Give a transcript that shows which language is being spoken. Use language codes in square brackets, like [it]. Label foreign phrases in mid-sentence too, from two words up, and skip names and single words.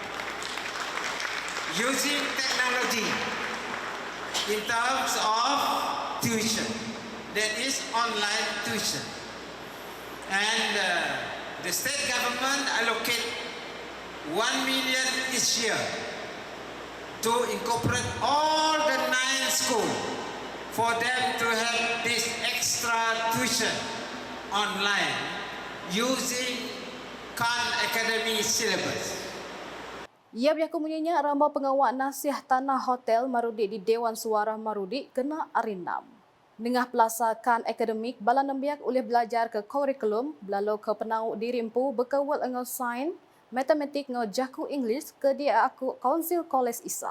[en] using technology in terms of tuition, that is online tuition, and the state government allocate 1 million each year to incorporate all the 9 schools for them to have this extra tuition online using Khan Academy syllabus. [iba] Ia berlaku bunyinya rambau pengawak nasiah tanah hotel Marudi di Dewan Suara Marudi kena arinam. Nengah pelasakan akademik, bala nembiak oleh belajar ke kurikulum, lalu ke penau dirimpu berkawal dengan sains, matematik ngau jaku English ke dia aku Council College Isa.